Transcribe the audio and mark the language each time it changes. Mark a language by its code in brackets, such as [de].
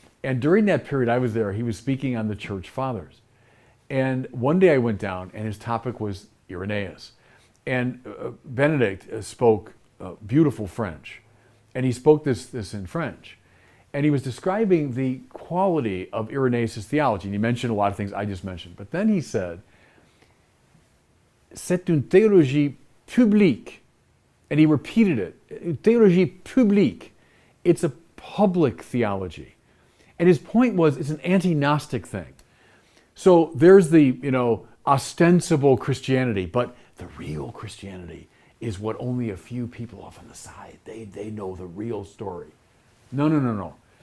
[en] And during that period I was there, he was speaking on the Church Fathers. And one day I went down, and his topic was Irenaeus. And Benedict spoke beautiful French. And he spoke this in French. And he was describing the quality of Irenaeus' theology. And he mentioned a lot of things I just mentioned. But then he said, [fr] c'est une théologie publique. [en] And he repeated it, [fr] une théologie publique. [en] It's a public theology. And his point was, it's an anti-Gnostic thing. So there's the, ostensible Christianity, but the real Christianity is what only a few people off on the side, they know the real story. No.